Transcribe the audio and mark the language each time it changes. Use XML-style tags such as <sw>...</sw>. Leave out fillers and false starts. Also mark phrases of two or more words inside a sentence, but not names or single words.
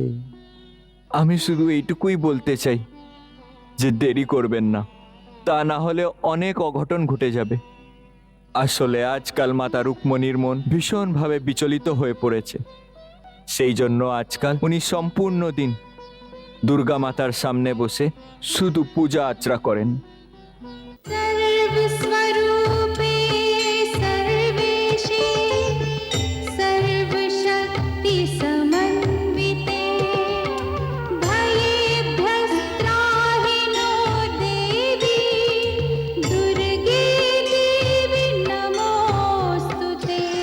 <bn>আমি শুধু এইটুকুই বলতে চাই যে দেরি করবেন না, তা না হলে অনেক অঘটন ঘটে যাবে। আসলে আজকাল মাতা রুক্মিণীর মন ভীষণভাবে বিচলিত হয়ে পড়েছে, সেই জন্য আজকাল উনি সম্পূর্ণ দিন দুর্গা মাতার সামনে বসে শুধু পূজা আর্চনা করেন।</bn> <sa>सर्वस्वरूपे सर्वेशे सर्वशक्तिसमन्विते भयेभ्यस्त्राहि नो देवी दुर्गे देवी नमोऽस्तु ते।</sa>